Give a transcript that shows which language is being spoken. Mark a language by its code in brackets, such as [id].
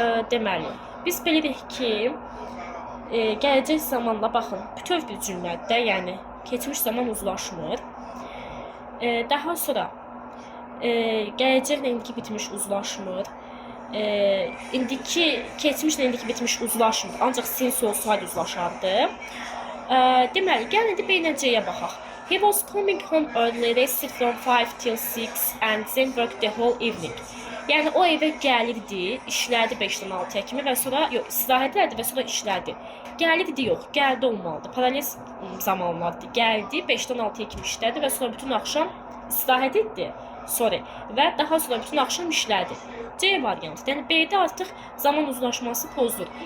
[az] Deməli, biz bilirik ki, gələcək zamanla baxın, bütöv bir cümlədə, yəni keçmiş zaman uzlaşmır. Daha sonra gələcəklə indiki bitmiş uzlaşmır. Keçmişlə indiki bitmiş uzlaşmır. Ancaq since olsaydı uzlaşardı. Deməli, gəlin indi B ilə C-yə baxaq. [en] He was coming home early, rested from 5 till 6 and then worked the whole evening. [az] Yəni o evə gəlirdi, işlədi 5-dən 6-ya kimi və sonra istirahət edirdi və sonra işlədi. Gəlirdi yox, gəldi olmalıdır. Paralel zamanlardır. Gəldi 5-dən 6-ya kimi işlədi və sonra bütün axşam istirahət etdi. Və daha sonra bütün axşam işlədi. C variantı. Yəni B-də artıq zaman uzlaşması pozulur.